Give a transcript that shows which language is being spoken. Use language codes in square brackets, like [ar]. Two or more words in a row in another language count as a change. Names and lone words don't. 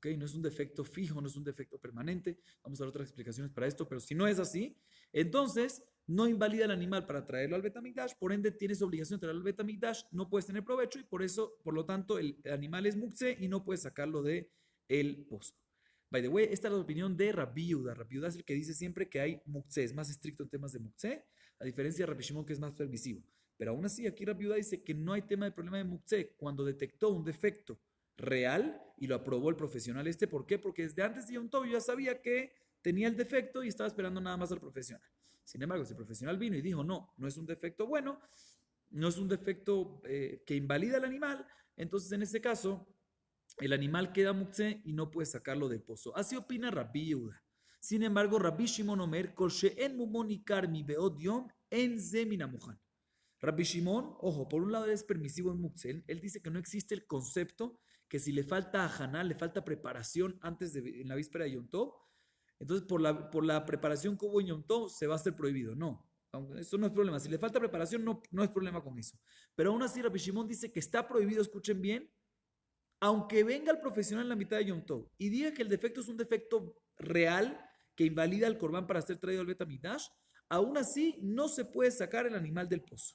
[es] No es un defecto fijo, no es un defecto permanente, vamos a dar otras explicaciones para esto, pero si no es así, entonces no invalida el animal para traerlo al Bet Hamikdash, por ende tienes obligación de traerlo al Bet Hamikdash, no puedes tener provecho y por eso, por lo tanto, el animal es muktzeh y no puedes sacarlo de el pozo. [en] By the way, [es] esta es la opinión de Rabbi Yehuda. Rabbi Yehuda es el que dice siempre que hay muktzeh, es más estricto en temas de muktzeh, a diferencia de Rabbi Shimon que es más permisivo. Pero aún así, aquí Rabbi Yehuda dice que no hay tema de problema de muktzeh cuando detectó un defecto real y lo aprobó el profesional este. ¿Por qué? Porque desde antes de Yom Tov ya sabía que tenía el defecto y estaba esperando nada más al profesional. Sin embargo, si el profesional vino y dijo, no, no es un defecto bueno, no es un defecto que invalida al animal, entonces en ese caso el animal queda muktzeh y no puede sacarlo del pozo. Así opina Rabbi Yehuda. Sin embargo, [he] רבי שמעון אומר, כל שאין מומו ניכר מבעוד יום אין זה מן המוכן. [es] Rabbi Shimon, ojo, por un lado es permisivo en muktzeh, él dice que no existe el concepto que si le falta a Haná, le falta preparación antes de en la víspera de Yom Tov, entonces por la preparación que hubo en Yom Tov se va a hacer prohibido. No, eso no es problema. Si le falta preparación, no es problema con eso. Pero aún así, Rabbi Shimon dice que está prohibido, escuchen bien, aunque venga el profesional en la mitad de Yom Tov y diga que el defecto es un defecto real que invalida el corbán para ser traído al Bet Hamikdash, aún así no se puede sacar el animal del pozo.